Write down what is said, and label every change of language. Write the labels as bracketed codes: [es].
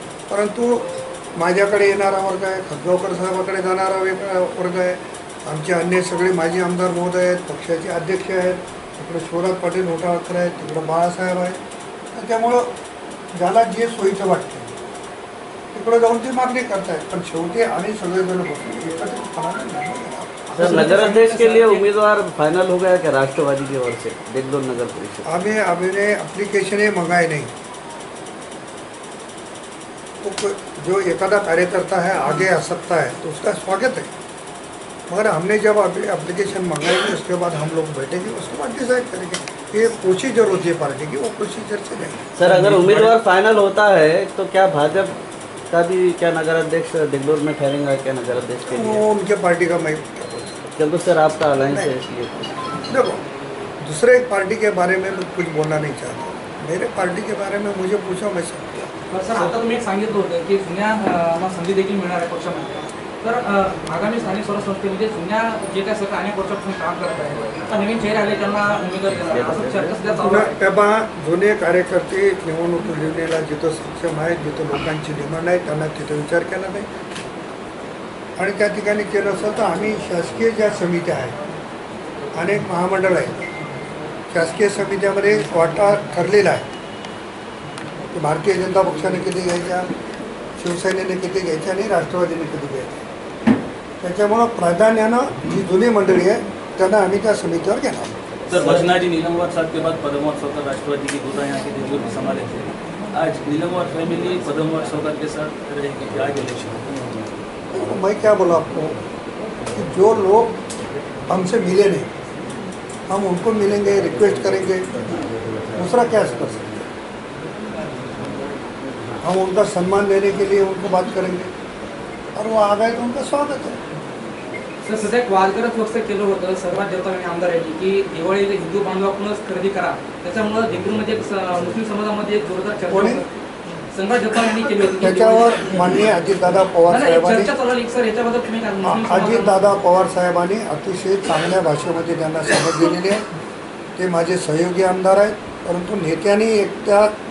[mr] परंतु माझ्याकडे येणारा वर्ग आहे, खडगावकर साहेबाकडे जाणारा वेगळा वर्ग आहे, आमचे अन्य सगळे माजी आमदार महोदय आहेत, पक्षाचे अध्यक्ष आहेत, तिकडे शिवराज पाटील होटाळकर आहेत, तिकडं बाळासाहेब आहेत. त्याच्यामुळं ज्याला जे सोयीचं वाटतं तिकडे जाऊन ती मागणी करतायत. पण शेवटी आम्ही सगळेजण बसून एकत्रितपणाने [hi] सर, नगराध्यक्ष के लिए उम्मीदवार फाइनल हो गया क्या राष्ट्रवादी की ओर से देगलूर नगर परिषद? अभी एप्लीकेशन ही मंगाए नहीं. तो जो एखादा कार्यकर्ता है आगे आ सकता है तो उसका स्वागत है, मगर हमने जब एप्लीकेशन मंगाएंगे उसके बाद हम लोग बैठेंगे, उसके बाद डिसाइड करेंगे. ये प्रोसीजर होती है पार्टी की, वो प्रोसीजर से नहीं. सर, अगर उम्मीदवार फाइनल होता है तो क्या भाजपा का भी क्या नगराध्यक्ष देगलूर में ठहरेगा क्या नगराध्यक्ष के लिए? वो उनके पार्टी का मैं क्योंकि सर आपका अलायंस है इसलिए. देखो, दूसरे पार्टी के बारे में मैं कुछ बोलना नहीं चाहता. मेरे पार्टी के बारे में मुझे पूछा मैं समझा. [mr] सर, आता तुम्ही एक सांगितलं होतं की जुन्या संधी देखील मिळणार आहे पक्षामध्ये. तर आगामी स्थानिक स्वराज्य संस्थेमध्ये जुन्या जे काय सगळं अनेक वर्षापासून काम करत आहे, आता नवीन चेहरे आले त्यांना उमेदवार देणार असं चर्चा सध्या चालू आहे. तेव्हा जुने कार्यकर्ते निवडणूक लढवण्याला जिथं सक्षम आहेत, जिथं लोकांची डिमांड आहे त्यांना तिथं विचार केला नाही आणि त्या ठिकाणी केलं असेल तर आम्ही शासकीय ज्या समित्या आहेत, अनेक महामंडळ आहेत, शासकीय समित्यामध्ये वाटा ठरलेला आहे की भारतीय जनता पक्षाने किती घ्यायच्या, शिवसेनेने किती घ्यायच्या आणि राष्ट्रवादीने किती घ्यायच्या. त्याच्यामुळं प्राधान्यानं जी जुनी मंडळी आहे त्यांना आम्ही त्या समितीवर घेणार. [hi] सर, भजनाजी नीलमवार साहब के बाद पदमवार सौकर राष्ट्रवादी की गुटा यहाँ के देगलूर में संभाले थे. आज नीलमवार फैमिली पदमवार सौकर के साथ रहेगी आज इलेक्शन. मैं क्या बोला आपको कि जो लोग हमसे मिले नहीं हम उनको मिलेंगे, रिक्वेस्ट करेंगे, दूसरा क्या कर सकते हैं. हम उनका सम्मान देने के लिए उनको बात करेंगे और वो आ गए तो उनका स्वागत है. [mr] सर, सध्या एक वादग्रस्त वक्तव्य केलं होतं सर्वात जगताप आमदार यांनी की दिवाळीला हिंदू बांधवाकडूनच खरेदी करा. त्याच्यामुळं देगलूरमध्ये मुस्लिम समाजामध्ये एक जोरदार चर्चा कोणी? संभाजी जगताप यांनी केली होती. त्याच्यावर माननीय अजितदादा पवार साहेबांनी चर्चा चालू आहे सर, याच्याबद्दल तुम्ही काय मुस्लिम समाजाला- अजितदादा पवार साहेबांनी अतिशय चांगल्या भाषेमध्ये त्यांना समज दिलेली आहे. ते माझे सहयोगी आमदार आहेत, परंतु नेत्यांनी एकट्या